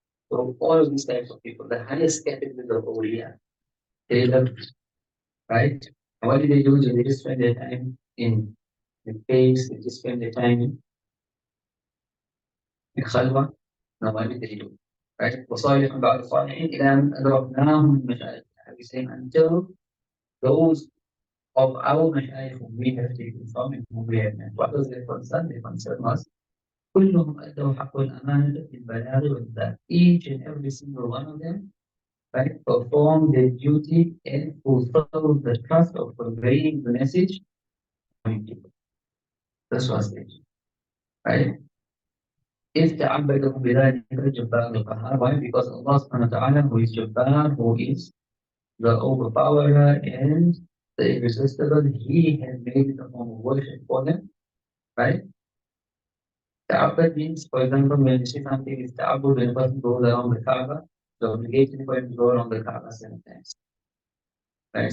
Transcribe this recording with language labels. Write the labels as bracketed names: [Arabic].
[English] So all of these types of people, the highest category of awliya, they love, right? And what do? They just spend their time in caves, they just spend their time in khalwa. Now what do? Right? [Arabic] وصالح بعد الصالحين إلى أن أدركناهم المشايخ. [English] We say until those of our mashayikh whom we have taken from and whom we have met. What was their concern? Their concern was [Arabic] كلهم أدوا حق الأمانة في البلاغ والإبلاغ. [English] Each and every single one of them, right, performed their duty and fulfilled the trust of conveying the message to people. This was it, right? [Arabic] إذ تعبدهم بذلك الجبار القهار. [English] Why? Because Allah subhanahu wa ta'ala, who is Jabbar, who is the overpowerer and the irresistible, He has made it a form of worship for them, right? Ta'abbud means, for example, when you say something is ta'abbud, when a person goes around the Kaaba, the obligation for him to go around the Kaaba 7 times. Right?